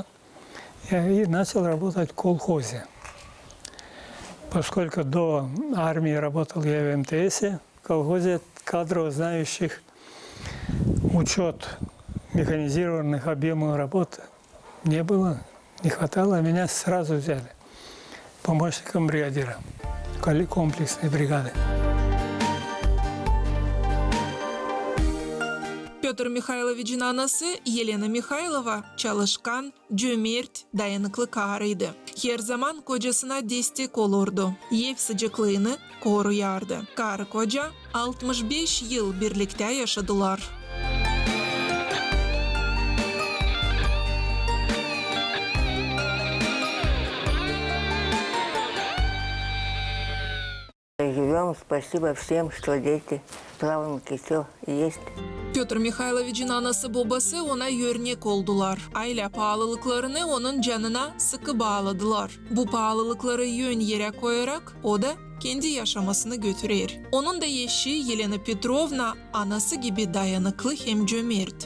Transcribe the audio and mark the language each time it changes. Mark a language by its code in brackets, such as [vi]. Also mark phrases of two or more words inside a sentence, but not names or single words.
[ru] И начал работать в колхозе. Поскольку до армии работал я в МТС, в колхозе кадров знающих учет механизированных объемов работы не было, не хватало, меня сразу взяли помощником бригадира комплексной бригады. [gag] Pötr Mikhailovich'in anası Yelena Mikhailova çalışkan, cömert, dayanıklı karıydı. Her zaman kocasına destek olurdu. Ev sıcaklığını koruyardı. Karı koca 65 yıl birlikte yaşadılar. [ru] Живем, спасибо всем, что дети, правнуки, все есть. [gag] Pötr Mikhailovich'in anası babası ona örnek oldular. Aile pahalılıklarını onun canına sıkı bağladılar. Bu pahalılıkları yön yere koyarak o da kendi yaşamasını götürür. Onun da eşi Yelena Petrovna anası gibi dayanıklı hem cömert.